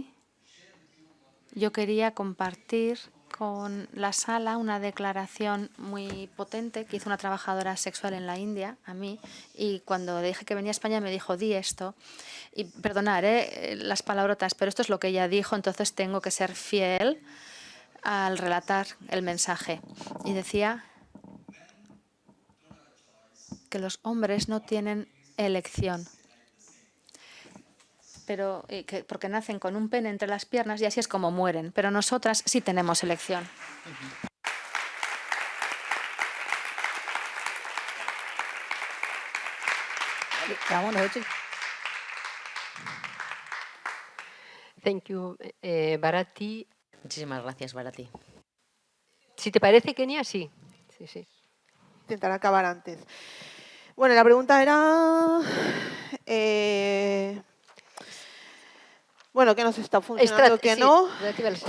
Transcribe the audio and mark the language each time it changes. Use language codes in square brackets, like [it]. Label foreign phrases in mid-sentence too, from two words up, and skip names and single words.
[es] Yo quería compartir con la sala una declaración muy potente que hizo una trabajadora sexual en la India, a mí, y cuando le dije que venía a España me dijo, di esto, y perdonar las palabrotas, pero esto es lo que ella dijo, entonces tengo que ser fiel al relatar el mensaje. Y decía que los hombres no tienen elección, pero porque nacen con un pene entre las piernas y así es como mueren, pero nosotras sí tenemos elección. [bn] কেমন হয়েছে? [en] Thank you, Bharati. [es] Muchísimas gracias, Bharati. Si te parece, Kenia, sí. Sí, sí. Intentar acabar antes. Bueno, la pregunta era... bueno, ¿qué nos está funcionando, qué Sí, no? relativa a las